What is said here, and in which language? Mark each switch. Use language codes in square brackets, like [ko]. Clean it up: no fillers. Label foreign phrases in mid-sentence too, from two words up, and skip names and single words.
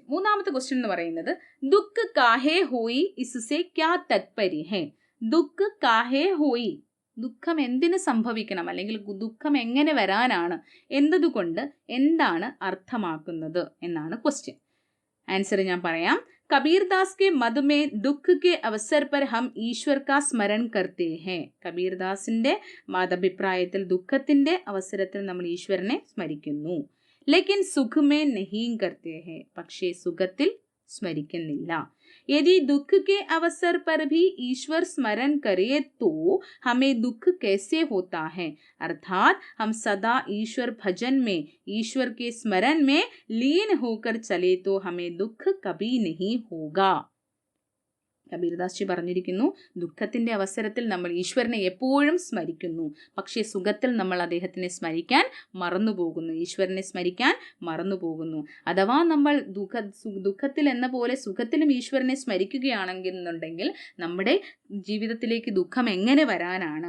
[ml] മൂന്നാമത്തെ ക്വസ്റ്റ്യൻ എന്ന് പറയുന്നത് [hi] दुख काहे होई इससे क्या तात्पर्य है. दुख काहे होई, [ml] ദുഃഖം എന്തിന് സംഭവിക്കണം, അല്ലെങ്കിൽ ദുഃഖം എങ്ങനെ വരാനാണ്, എന്നതുകൊണ്ട് എന്താണ് അർത്ഥമാക്കുന്നത് എന്നാണ് ക്വസ്റ്റ്യൻ. ആൻസർ ഞാൻ പറയാം. [hi] कबीरदास के मद में दुख के अवसर पर हम ईश्वर का स्मरण करते हैं. [ml] കബീർദാസിന്റെ മതഭിപ്രായത്തിൽ ദുഃഖത്തിന്റെ അവസരത്തിൽ നമ്മൾ ഈശ്വരനെ സ്മരിക്കുന്നു. [hi] लेकिन सुख में नहीं करते हैं, [ml] പക്ഷേ സുഖത്തിൽ സ്മരിക്കുന്നില്ല. [hi] यदि दुख के अवसर पर भी ईश्वर स्मरण करे तो हमें दुख कैसे होता है. अर्थात हम सदा ईश्वर भजन में, ईश्वर के स्मरण में लीन होकर चले तो हमें दुख कभी नहीं होगा. [ml] കബീർദാസ് ജി പറഞ്ഞിരിക്കുന്നു, ദുഃഖത്തിന്റെ അവസരത്തിൽ നമ്മൾ ഈശ്വരനെ എപ്പോഴും സ്മരിക്കുന്നു, പക്ഷേ സുഖത്തിൽ നമ്മൾ അദ്ദേഹത്തിനെ സ്മരിക്കാൻ മറന്നുപോകുന്നു, ഈശ്വരനെ സ്മരിക്കാൻ മറന്നുപോകുന്നു. അഥവാ നമ്മൾ ദുഃഖത്തിൽ എന്ന പോലെ സുഖത്തിലും ഈശ്വരനെ സ്മരിക്കുകയാണെന്നുണ്ടെങ്കിൽ നമ്മുടെ ജീവിതത്തിലേക്ക് ദുഃഖം എങ്ങനെ വരാനാണ്?